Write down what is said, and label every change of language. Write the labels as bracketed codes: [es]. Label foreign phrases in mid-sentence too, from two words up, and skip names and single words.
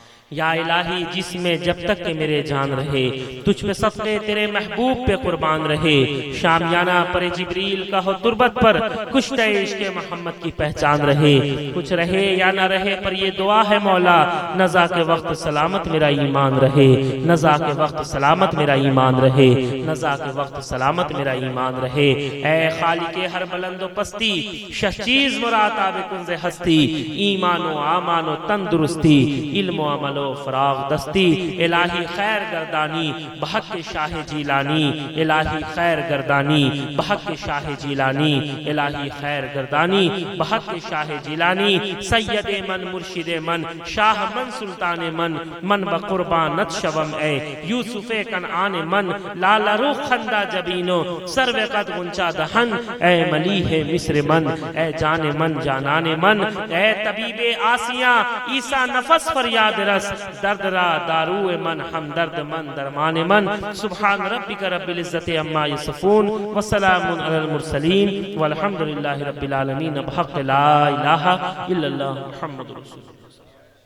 [ur] یا الہی جس میں جب تک کہ میرے جان رہے تجھ پہ صدقے تیرے محبوب پہ قربان رہے، شامیانہ پر جبریل کا ہو تربت پر کشتہ عشق محمد کی پہچان رہے، کچھ رہے یا نہ رہے پر یہ دعا ہے مولا، نزا کے وقت سلامت میرا ایمان رہے، نزا کے وقت سلامت میرا ایمان رہے، نزا کے وقت سلامت میرا ایمان رہے۔ [fa] اے خالق ہر بلند و پستی، شش چیز مراد آب کنز ہستی، ایمان و آمان و تندرستی، علم و عمل و فراغ دستی، الہی خیر گردانی بحق شاہ جیلانی، الہی خیر گردانی بحق شاہ جیلانی، الہی خیر گردانی بحق شاہ جیلانی، سید من مرشد من شاہ من سلطان من بقربان نت شوم اے یوسف کنعان من لالا روح خندہ جبینو سرو قد غنچہ دہن، اے ملیح مصر من، اے جان من جانان من، اے طبیب آسیاں عیسیٰ نفس فریاد رس، درد را دارو من ہمدرد من درمان من، [ar] سبحان ربک رب العزت عما یصفون وسلام علی المرسلین والحمدللہ رب العالمین بحق لا الہ الا اللہ محمد رسول اللہ۔